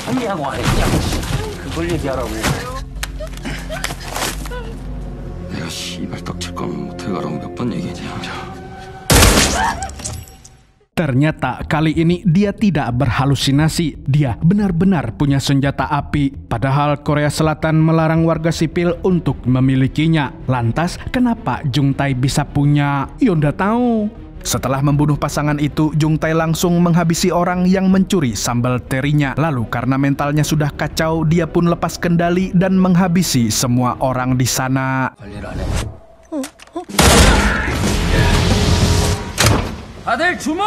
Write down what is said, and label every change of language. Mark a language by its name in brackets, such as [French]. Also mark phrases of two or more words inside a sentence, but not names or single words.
[Korean] 그걸 얘기하라고. 내가 씨 씨발 떡칠 거면 모텔 가라고 몇 번 얘기했냐. [Indonesian] Ternyata kali ini dia tidak berhalusinasi. Dia benar-benar punya senjata api. Padahal Korea Selatan melarang warga sipil untuk memilikinya. Lantas kenapa Jung Tae bisa punya? Yonda tahu. Setelah membunuh pasangan itu, Jung Tae langsung menghabisi orang yang mencuri sambal terinya. Lalu karena mentalnya sudah kacau, dia pun lepas kendali dan menghabisi semua orang di sana. [Korean] 다들 주먹!